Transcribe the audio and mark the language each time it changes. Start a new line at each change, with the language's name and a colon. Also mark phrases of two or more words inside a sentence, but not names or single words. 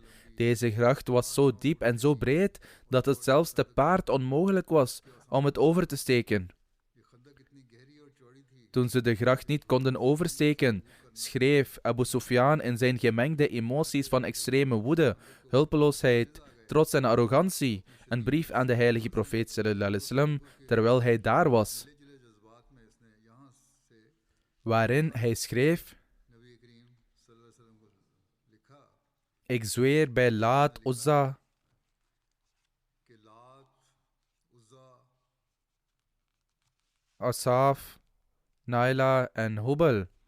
Dutch: Deze gracht was zo diep en zo breed dat het zelfs te paard onmogelijk was om het over te steken. Toen ze de gracht niet konden oversteken, schreef Abu Sufyan in zijn gemengde emoties van extreme woede, hulpeloosheid, trots en arrogantie een brief aan de heilige profeet
Arabic: صلى الله عليه وسلم
Dutch: terwijl hij daar was, waarin hij schreef: ik zweer bij Laat, Uzza, Asaf, Naila en Hubal.